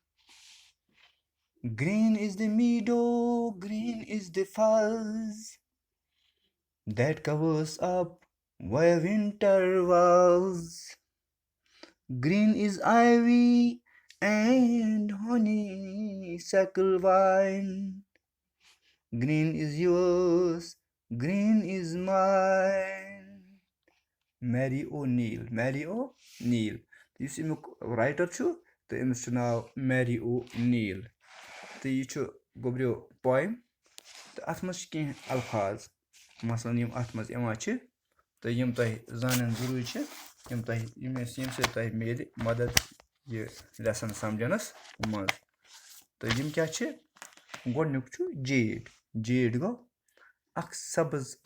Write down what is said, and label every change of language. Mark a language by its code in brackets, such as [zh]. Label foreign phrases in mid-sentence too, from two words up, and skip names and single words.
[en] Green is the meadow, green is the fuzz that covers up where winter was. Green is ivy and honeysuckle vine. Green is yours, green is mine. Mary O'Neill. [ks] یُس امیُک رایٹر چھُ تہٕ أمِس چھُ ناو میری او نیل تہٕ یہِ چھُ گوٚبریو پویم تہٕ اَتھ منٛز چھِ کینٛہہ الفاظ مثلاً یِم اَتھ منٛز یِوان چھِ تہٕ یِم تۄہہِ زانٕنۍ ضروٗری چھِ ییٚمہِ سۭتۍ تۄہہِ میلہِ مدد یہِ لیسن سمجھنَس منٛز تہٕ یِم کیٛاہ چھِ گۄڈنیُک چھُ جیڈ گوٚو اکھ سبٕز